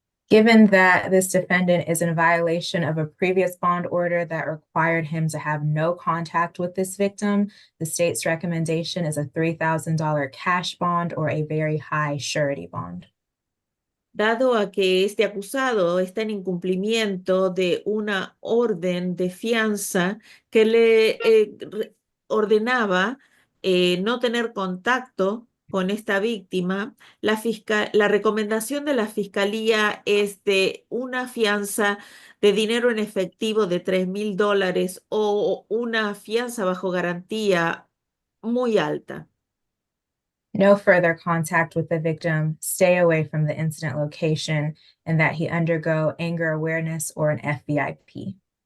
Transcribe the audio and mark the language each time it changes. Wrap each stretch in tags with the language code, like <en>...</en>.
<en>Given that this defendant is in violation of a previous bond order that required him to have no contact with this victim, the state's recommendation is a $3,000 cash bond or a very high surety bond.</en> <es>dado a que este acusado está en incumplimiento de una orden de fianza que le ordenaba no tener contacto con esta víctima, la recomendación de la fiscalía es de una fianza de dinero en efectivo de $3,000 o una fianza bajo garantía muy alta.</es> <en>No further contact with the victim, stay away from the incident location, and that he undergo anger awareness or an FVIP.</en>